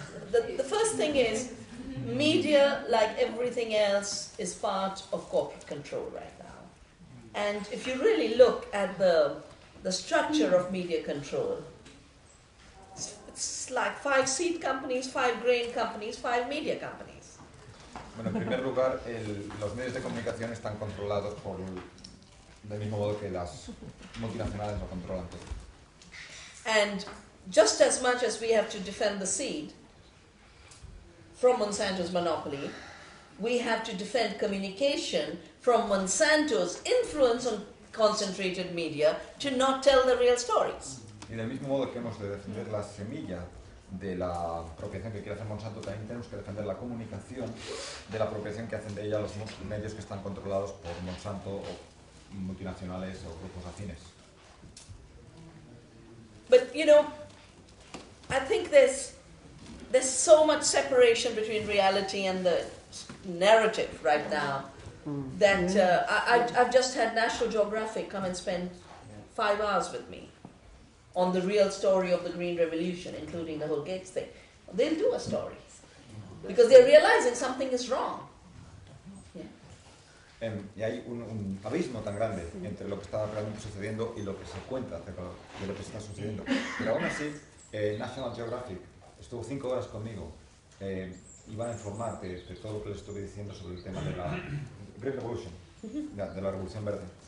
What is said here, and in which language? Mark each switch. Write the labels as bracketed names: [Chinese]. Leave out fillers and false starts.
[English] The first thing is, media, like everything else, is part of corporate control right now. And if you really look at the structure of media control, it's like 5 seed companies, 5 grain companies, 5 media companies. [Spanish] Bueno, en primer lugar, los medios de comunicación están controlados del mismo modo que las multinacionales lo controlan todo. [English] And just as much as we have to defend the seed from Monsanto's monopoly, we have to defend communication from Monsanto's influence on concentrated media to not tell the real stories. [Spanish] Y del mismo modo que hemos de defender la semilla de la apropiación que quiere hacer Monsanto, también tenemos que defender la comunicación de la apropiación que hacen de ella los medios que están controlados por Monsanto o multinacionales o grupos afines. [English] But you know, I think there's so much separation between reality and the narrative right now that I've just had National Geographic come and spend 5 hours with me on the real story of the Green Revolution, including the whole Gates thing. They'll do a story because they're realizing something is wrong. [Spanish] Y hay un abismo tan grande entre lo que está realmente sucediendo y lo que se cuenta acerca de lo que está sucediendo. Pero aún así, National Geographic estuvo 5 horas conmigo y van a informar de todo lo que les estuve diciendo sobre el tema de la Green Revolution, de la Revolución Verde.